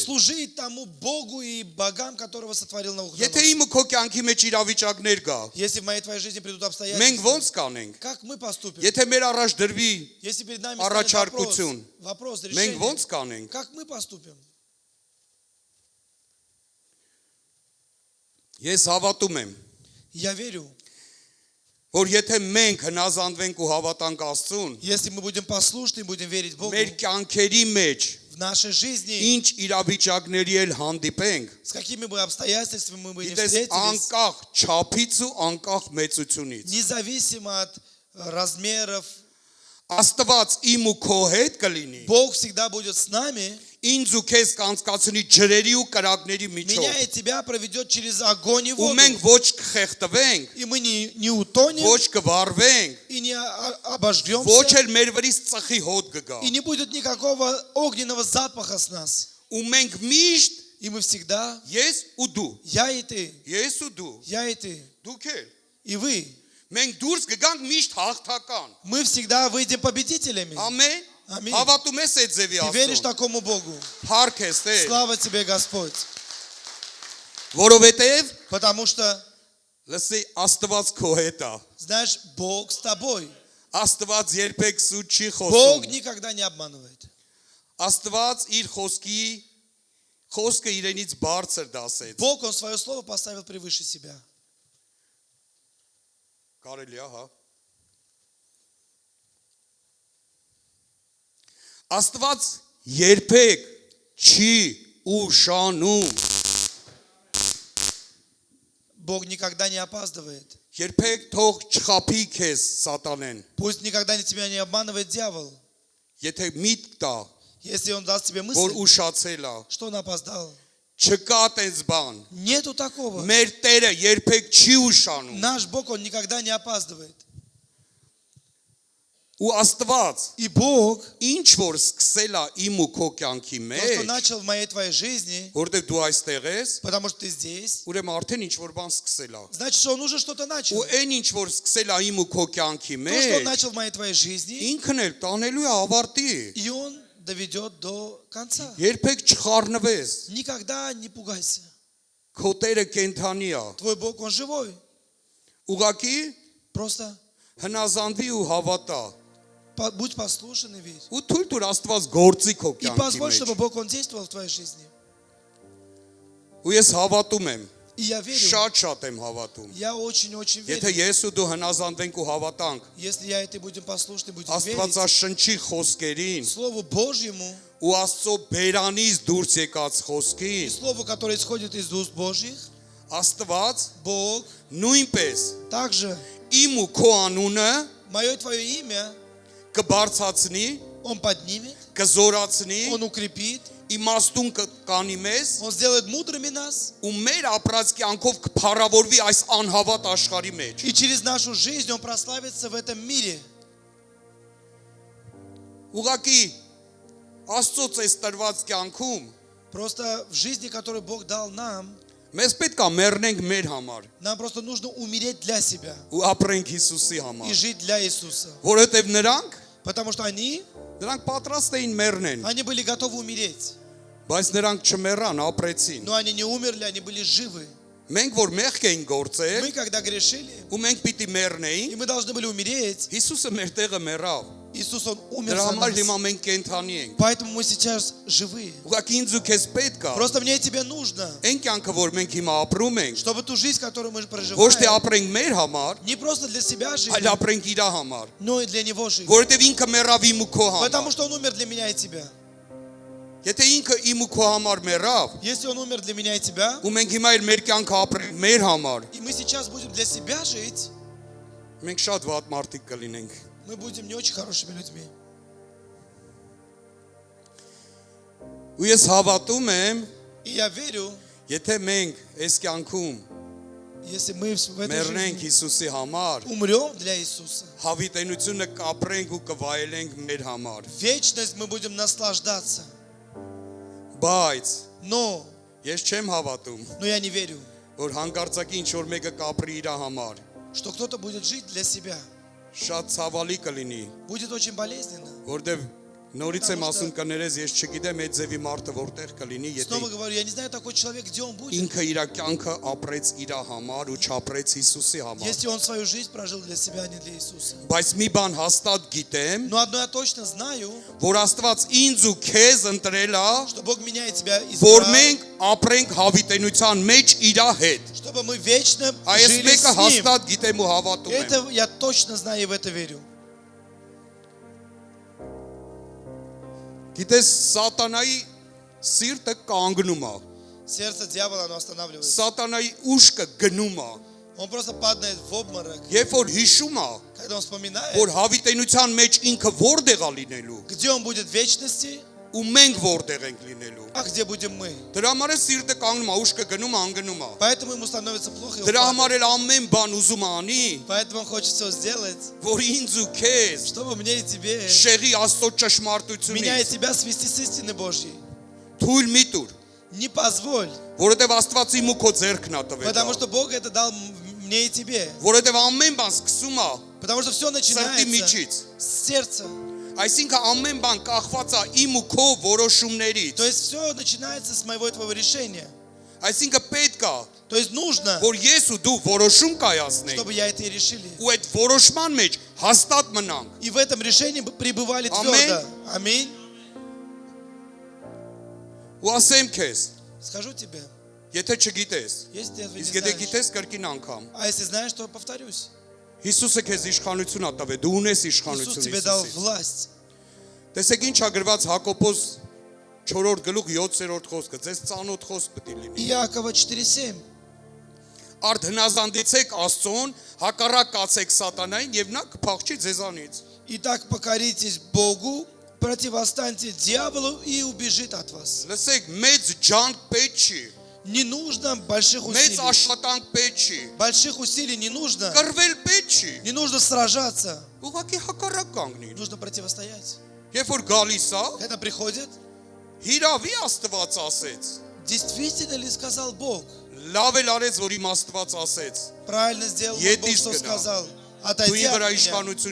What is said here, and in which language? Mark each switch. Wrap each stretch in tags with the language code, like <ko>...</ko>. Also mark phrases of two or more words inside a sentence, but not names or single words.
<ru>служить тому Богу и богам, которого сотворил</ru> <hy>Եթե</hy> <ru>Навуходоносор.</ru> <hy>իմը քո կյանքի մեջ իրավիճակներ գա,</hy> <ru>Если в моей твоей жизни придут</ru> <hy>մենք</hy> <ru>обстоятельства,</ru> <hy>ոնց կանենք։</hy> <ru>как мы поступим?</ru> <hy>Եթե մեր առաջ դրվի,</hy> <ru>Если перед нами станет</ru> <hy>Առաջարկություն.</hy> <ru>вопрос</ru> <hy>մենք</hy> <ru>решения,</ru> <hy>ոնց կանենք։</hy> <ru>как мы поступим?</ru> <hy>Ես հավատում եմ,</hy> <ru>Я верю,</ru> <hy>որ եթե մենք հնազանդվենք ու հավատանք Աստծուն,</hy> <ru>если мы будем послушны и будем верить Богу,</ru> <hy>մեր կյանքերի մեջ</hy> <ru>в нашей жизни,</ru> <hy>ինչ իրավիճակների էլ հանդիպենք,</hy> <ru>с какими бы обстоятельствами мы бы не</ru> <hy>գիտես</hy> <ru>встретились,</ru> <hy>անկախ չափից ու անկախ մեծությունից,</hy> <ru>независимо от размеров,</ru> <hy>Աստված իմ ու քո հետ կլինի,</hy> <ru>Бог всегда будет с нами,</ru> <hy>ինձ ու քեզ կանցկացնի ջրերի ու կրակների</hy> <ru>меня</ru> <hy>միջով,</hy> <ru>и тебя проведет через огонь и</ru> <hy>ու</hy> <ru>воду.</ru> <hy>մենք ոչ կխեղդվենք,</hy> <ru>И мы не утонем,</ru> <hy>ոչ կվարվենք,</hy> <ru>и не обожгемся,</ru> <hy>ոչ էլ մեր վրից ծխի հոտ կգա,</hy> <ru>и не будет никакого огненного запаха с нас.</ru> <hy>ու մենք միշտ</hy> <ru>И мы всегда,</ru> <hy>ես ու դու,</hy> <ru>я и ты,</ru> <hy>ես ու դու,</hy> <ru>я и ты,</ru> <hy>դուք էլ,</hy> <ru>и вы,</ru> <hy>մենք դուրս կգանք միշտ հաղթական,</hy> <ru>мы всегда выйдем победителями.</ru> <hy>ամեն, Ամին։ հավատում ես այդ ձևի</hy> <ru>Ты веришь</ru> <hy>Աստծուն,</hy> <ru>такому Богу?</ru> <hy>հարկ ես Տեր,</hy> <ru>Слава тебе, Господь.</ru> <hy>որովհետև</hy> <ru>Потому что,</ru> <hy>լսի Աստված քո հետ է,</hy> <ru>знаешь, Бог с тобой.</ru> <hy>Աստված երբեք սուտ չի</hy> <ru>Бог</ru> <hy>խոսում,</hy> <ru>никогда не обманывает.</ru> <hy>Աստված իր խոսքը իրենից բարձր դասեց,</hy> <ru>Бог, Он свое слово поставил превыше себя.</ru> <hy>կարելի է, հա, Աստված երբեք չի ուշանում,</hy> <ru>Бог никогда не опаздывает.</ru> <hy>երբեք թող չխափի քեզ սատանեն,</hy> <ru>Пусть никогда тебя не обманывает дьявол.</ru> <hy>եթե միտք տա,</hy> <ru>Если он даст тебе</ru> <hy>որ</hy> <ru>мысль,</ru> <hy>ուշացել է,</hy> <ru>что он опоздал.</ru> <hy>չկա տես բան,</hy> <ru>Нету такого.</ru> <hy>մեր Տերը երբեք չի ուշանում,</hy> <ru>Наш Бог, Он никогда не опаздывает.</ru> <hy>ու Աստված</hy> <ru>И Бог,</ru> <hy>ինչ որ սկսել է իմ ու քո կյանքի</hy> <ru>то, что</ru> <hy>մեջ,</hy> <ru>начал в моей твоей жизни,</ru> <hy>որտեղ դու այստեղ ես,</hy> <ru>потому что ты здесь,</ru> <hy>ուրեմն արդեն ինչ որ бан սկսել է,</hy> <ru>значит, что Он уже что-то начал.</ru> <hy>ու այն ինչ որ սկսել է իմ ու քո կյանքի</hy> <ru>То, что Он</ru> <hy>մեջ,</hy> <ru>начал в моей твоей жизни,</ru> <hy>ինքն էլ տանելու է ավարտի,</hy> <ru>и Он доведет до конца.</ru> <hy>երբեք չխառնվես,</hy> <ru>Никогда не пугайся.</ru> <hy>քո Տերը կենթանի է,</hy> <ru>Твой Бог, Он живой.</ru> <hy>ուղղակի</hy> <ru>Просто</ru> <hy>հնազանդվի ու հավատա,</hy> <ru>будь послушен и верь.</ru> <hy>ու թույլ տուր Աստված գործի քո</hy> <ru>И</ru> <hy>կյանքի</hy> <ru>позволь,</ru> <hy>մեջ,</hy> <ru>чтобы Бог, Он действовал в твоей жизни.</ru> <hy>ու ես հավատում եմ,</hy> <ru>И я верю,</ru> <hy>շատ եմ հավատում,</hy> <ru>я очень-очень</ru> <hy>եթե</hy> <ru>верю.</ru> <hy>ես ու դու հնազանդվենք ու հավատանք</hy> <ru>Если я и ты будем послушны, будем верить</ru> <hy>Աստվածաշնչի խոսքերին</hy> <ru>Слову Божьему,</ru> <hy>ու Աստծո բերանից դուրս եկած</hy> <ru>и</ru> <hy>խոսքին,</hy> <ru>Слову, которое исходит из уст Божьих,</ru> <hy>Աստված</hy> <ru>Бог</ru> <hy>նույնպես</hy> <ru>также</ru> <hy>իմ ու քո անունը</hy> <ru>мое и твое имя</ru> <hy>կբարձրացնի,</hy> <ru>Он поднимет,</ru> <hy>կզորացնի,</hy> <ru>Он укрепит,</ru> <hy>իմաստուն կանի մեզ</hy> <ru>Он сделает мудрыми нас,</ru> <hy>ու մեր ապրած կյանքով կփառավորվի այս անհավատ աշխարհի մեջ։</hy> <ru>и через нашу жизнь Он прославится в этом мире.</ru> <hy>Ուղղակի Աստծո այս տրված կյանքում</hy> <ru>Просто в жизни, которую Бог дал нам,</ru> <hy>մեզ պետք է մեռնենք մեր համար</hy> <ru>нам просто нужно умереть для себя</ru> <hy>ու ապրենք Հիսուսի</hy> <ru>и</ru> <hy>համար,</hy> <ru>жить для Иисуса.</ru> <hy>որովհետև</hy> <ru>Потому что они</ru> <hy>նրանք պատրաստ էին մեռնեն,</hy> <ru>были готовы умереть.</ru> <hy>բայց նրանք չմեռան, ապրեցին։</hy> <ru>Но они не умерли, они были живы.</ru> <hy>Մենք որ մեղք էին գործել</hy> <ru>Мы, когда грешили,</ru> <hy>ու մենք պիտի</hy> <ru>и</ru> <hy>մեռնեին,</hy> <ru>мы должны были умереть,</ru> <hy>Հիսուսը մեր տեղը մեռավ։</hy> <ru>Иисус, Он умер</ru> <hy>Դրա</hy> <ru>за</ru> <hy>համար հիմա</hy> <ru>нас.</ru> <hy>մենք կենթանի ենք։</hy> <ru>Поэтому мы сейчас живые.</ru> <hy>Ուղղակի ինձ ու քեզ պետք է</hy> <ru>Просто мне и тебе нужно,</ru> <hy>այն կյանքը, որ մենք հիմա ապրում ենք,</hy> <ru>чтобы ту жизнь, которую мы</ru> <hy>ոչ թե</hy> <ru>проживаем,</ru> <hy>ապրենք մեր համար,</hy> <ru>не просто для себя жить,</ru> <hy>այլ ապրենք իր համար,</hy> <ru>но и для Него жить.</ru> <hy>որովհետև ինքը մեռավ իմ ու քո</hy> <ru>Потому</ru> <hy>համար։</hy> <ru>что Он умер для меня и тебя.</ru> <hy>Եթե ինքը իմ ու քո համար մեռավ,</hy> <ru>Если Он умер для меня и тебя,</ru> <hy>ու մենք հիմա իր մեր կյանքը ապրենք մեր համար,</hy> <ru>и мы сейчас будем для себя жить,</ru> <hy>մենք շատ վատ մարդիկ կլինենք։</hy> <ru>мы будем не очень хорошими людьми.</ru> <hy>Ու ես հավատում եմ,</hy> <ru>И я верю,</ru> <hy>եթե մենք այս կյանքում</hy> <ru>если мы в этой</ru> <hy>մեռնենք</hy> <ru>жизни</ru> <hy>Հիսուսի համար,</hy> <ru>умрем для Иисуса,</ru> <hy>հավիտենությունը կապրենք ու կվայելենք մեր համար։</hy> <ru>вечность мы будем наслаждаться.</ru> <hy>Բայց</hy> <ru>Но</ru> <hy>ես չեմ հավատում,</hy> <ru>я не верю,</ru> <hy>որ հանկարծակի ինչ որ մեկը կապրի իր համար։</hy> <ru>что кто-то будет жить для себя.</ru> <hy>Շատ ցավալի կլինի,</hy> <ru>Будет очень болезненно.</ru> <hy>որտեվ նորից եմ ասում կներես, ես չգիտեմ այդ ձևի մարդը որտեղ կլինի, եթե</hy> <ru>Снова говорю, я не знаю такой человек, где он будет.</ru> <hy>ինքը իր կյանքը ապրեց իր համար ու չապրեց Հիսուսի համար։</hy> <ru>Если он свою жизнь прожил для себя, а не для Иисуса.</ru> <hy>Բայց մի բան հաստատ գիտեմ,</hy> <ru>Но одно я точно знаю,</ru> <hy>որ Աստված ինձ ու քեզ ընտրել է,</hy> <ru>что Бог меня и тебя</ru> <hy>որ</hy> <ru>избрал,</ru> <hy>մենք ապրենք հավիտենության մեջ իր հետ։</hy> <ru>чтобы мы вечно</ru> <hy>Այս</hy> <ru>жили</ru> <hy>մեկը</hy> <ru>с Ним.</ru> <hy>հաստատ գիտեմ ու հավատում եմ։</hy> <ru>Это я точно знаю и в это верю.</ru> <hy>Գիտես, սատանայի սիրտը կանգնում է։</hy> <ru>Сердце дьявола, оно останавливается.</ru> <hy>Սատանայի ուշքը գնում է։</hy> <ru>Он просто падает в обморок.</ru> <hy>Երբ որ հիշում է,</hy> <ru>Когда он вспоминает,</ru> <hy>որ հավիտենության մեջ ինքը որտեղ է լինելու,</hy> <ru>где он будет в вечности,</ru> <hy>ու մենք որտեղ ենք լինելու։</hy> <ru>а где будем мы.</ru> <hy>Դրա համար է սիրտը կանգնում է, ուշքը գնում է, անգնում է։</hy> <ru>Поэтому ему становится плохо. И он</ru> <hy>Դրա</hy> <ru>падает.</ru> <hy>համար էլ амեն բան ուզում է անի,</hy> <ru>Поэтому он хочет все сделать,</ru> <hy>որ ինձ ու քեզ</hy> <ru>чтобы мне и тебе,</ru> <hy>շեղի Աստծո</hy> <ru>меня и</ru> <hy>ճշմարտությունից</hy> <ru>тебя свести с истины Божьей.</ru> <hy>թույլ մի տուր,</hy> <ru>Не позволь,</ru> <hy>որովհետև Աստված իմ ու քո ձեռքն է տվել։</hy> <ru>потому что Бог это дал мне и тебе.</ru> <hy>Որովհետև ամեն բան սկսում է</hy> <ru>Потому что все</ru> <hy>սրտի</hy> <ru>начинается</ru> <hy>միջից։</hy> <ru>с сердца.</ru> <hy>Այսինքն ամեն բան կախված է իմ ու քո որոշումներից։</hy> <ru>То есть все начинается с моего и твоего решения.</ru> <hy>Այսինքն պետք է,</hy> <ru>То есть нужно,</ru> <hy>որ ես ու դու որոշում կայացնենք</hy> <ru>чтобы я это и решили.</ru> <hy>ու այդ որոշման մեջ հաստատ մնանք։</hy> <ru>И в этом решении пребывали Аминь. твердо. Аминь.</ru> <hy>Ու ասեմ քեզ,</hy> <ru>Скажу тебе,</ru> <hy>եթե չգիտես,</hy> <ru>если ты этого не</ru> <hy>իսկ եթե</hy> <ru>знаешь,</ru> <hy>գիտես կրկին անգամ,</hy> <ru>а если знаешь, то повторюсь.</ru> <hy>Հիսուսը քեզ իշխանություն ա տվել, դու ունես</hy> <ru>Иисус</ru> <hy>իշխանություն</hy> <ru>тебе дал</ru> <hy>Հիսուսից։</hy> <ru>власть.</ru> <hy>Տեսեք ինչ ա գրված Հակոբոս 4-րդ գլուխ 7-րդ խոսքը, ձեզ ծանոթ խոսք պետք է լինի։</hy> <ru>Иакова 4:7.</ru> <hy>Արդ հնազանդեցեք Աստծուն, հակառակ կացեք սատանային եւ նա կփախչի ձեզանից։</hy> <ru>Итак, покоритесь Богу, противостаньте дьяволу и убежит от вас.</ru> <hy>Լսեք, մեծ ջանք պետք չի,</hy> <ru>Не нужно больших</ru> <hy>մեծ</hy> <ru>усилий.</ru> <hy>աշխատանք պետք չի,</hy> <ru>Больших усилий не нужно.</ru> <hy>կռվել պետք չի,</hy> <ru>Не нужно сражаться.</ru> <hy>ուղղակի հակառակ կանգնի։</hy> <ru>Нужно противостоять.</ru> <hy>Երբ որ գալիս է,</hy> <ru>Это приходит.</ru> <hy>հիրավի Աստված ասեց։</hy> <ru>Действительно ли сказал Бог?</ru> <hy>Լավ էլ արեց, որ իմ Աստված ասեց։</hy> <ru>Правильно сделал Едешь Бог, что гнал. сказал.</ru> <hy>Դու</hy> <ru>Отойди</ru> <hy>իմ</hy> <ru>от</ru> <hy>վրա</hy> <ru>меня.</ru> <hy>իշխանություն</hy>